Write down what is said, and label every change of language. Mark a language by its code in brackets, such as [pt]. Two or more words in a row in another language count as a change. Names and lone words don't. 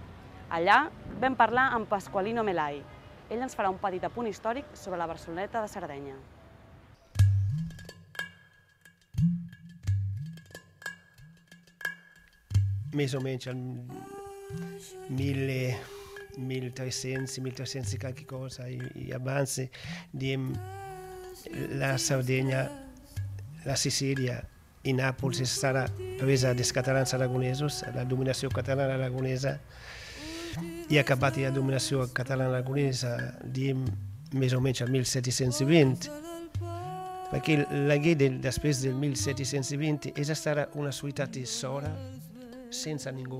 [ca] Allà vam parlar amb Pasqualino Melai. Ell ens farà un petit apunt històric sobre la Barceloneta de Sardenya. Més o menys al [it] 1300 e qualche cosa, e avanti, la Sardegna, [ca] la Sicilia i Nàpols és stata presa dels catalans aragonesos, la dominació catalana aragonesa, i ha acabat la dominació catalana aragonesa més o menys al 1720, perquè l'Alguer després del 1720 és stata una ciutat sola, sense ningú.